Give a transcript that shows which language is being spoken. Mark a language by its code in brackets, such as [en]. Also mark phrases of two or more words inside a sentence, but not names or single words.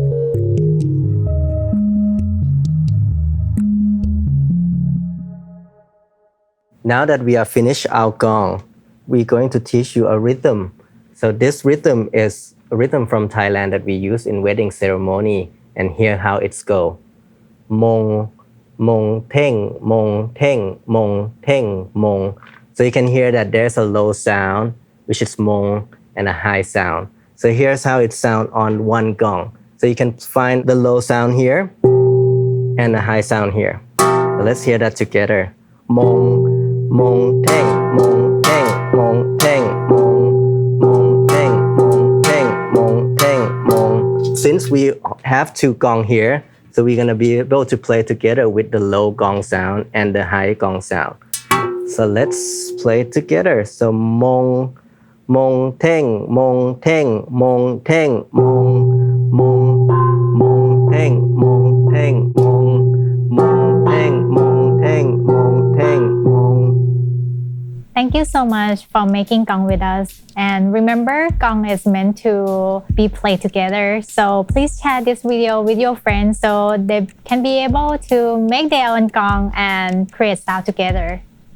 [en] Now that we are finished our gong, we're going to teach you a rhythm. So this rhythm is a rhythm from Thailand that we use in wedding ceremony, and hear how it's go. Mong, mong, teng, mong, teng, mong, teng, mong. So you can hear that there's a low sound, which is mong, and a high sound. So here's how it sounds on one gong. So you can find the low sound here and a high sound here. So let's hear that together. Mong, mong, teng, mong, teng, mong, teng, mong. since we have two gong here, so we're gonna be able to play together with the low gong sound and the high gong sound. So let's play together. So mong, mong teng, mong teng, mong teng, mong, mong, mong teng, mong teng, mong, mong teng, mong teng, mong teng, mong. Thank you so much for making Gong with us. And remember, Gong is meant to be played together. So please share this video with your friends so they can be able to make their own Gong and create sound together.